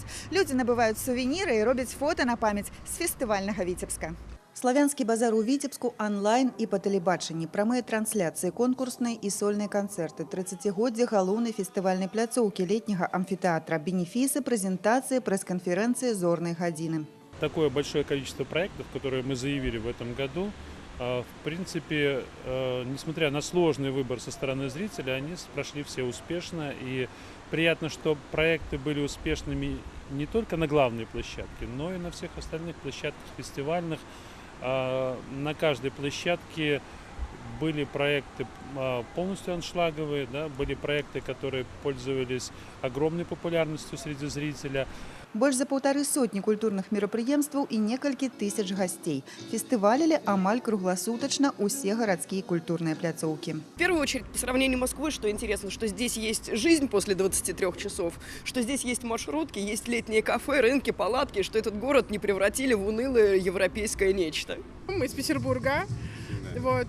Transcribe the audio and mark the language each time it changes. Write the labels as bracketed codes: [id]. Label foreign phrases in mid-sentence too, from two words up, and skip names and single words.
[be] Людзі набываюць сувеніры і робяць фота на памяць з фестывальнага Віцебска. Славянскі базар у Віцебску онлайн і па тэлебачанні. Прамыя трансляцыі, конкурсныя і сольныя канцэрты, 30-годдзе галоўнай фестывальнай пляцоўкі летняга амфітэатра, бенефісы, прэзентацыі, прэс-канферэнцыі, зорнай гадзіны. [ru] Такое большое количество проектов, которые мы заявили в этом году, в принципе, несмотря на сложный выбор со стороны зрителя, они прошли все успешно. И приятно, что проекты были успешными не только на главной площадке, но и на всех остальных площадках фестивальных. На каждой площадке были проекты полностью аншлаговые, да, были проекты, которые пользовались огромной популярностью среди зрителя. [be] Больш за 150 культурных мерапрыемстваў і некалькі тысяч гостей. Фестывалили амаль круглосуточно усе [ru] городские культурные [be] пляцоўки. [ru] В первую очередь, по сравнению Москвы, что интересно, что здесь есть жизнь после 23 часов, что здесь есть маршрутки, есть летние кафе, рынки, палатки, что этот город не превратили в унылое европейское нечто. Мы из Петербурга. Вот.